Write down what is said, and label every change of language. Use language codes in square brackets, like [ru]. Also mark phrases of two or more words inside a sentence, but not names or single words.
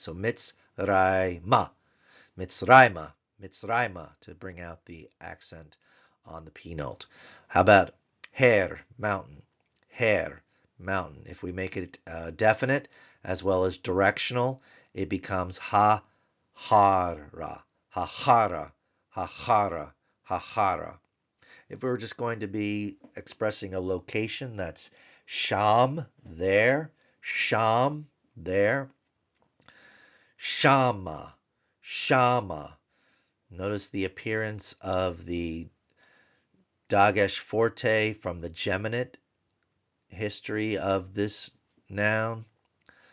[en] So [he] מצרימה, מצרימה, מצרימה [en] to bring out the accent on the P note. How about her, mountain? Her, mountain. If we make it definite as well as directional, it becomes [he] ההרה, ההרה, ההרה, ההרה. [en] If we were just going to be expressing a location, that's sham, there, sham, there, [he] שמה, שמה. [en] Notice the appearance of the Dagesh forte from the geminate history of this noun.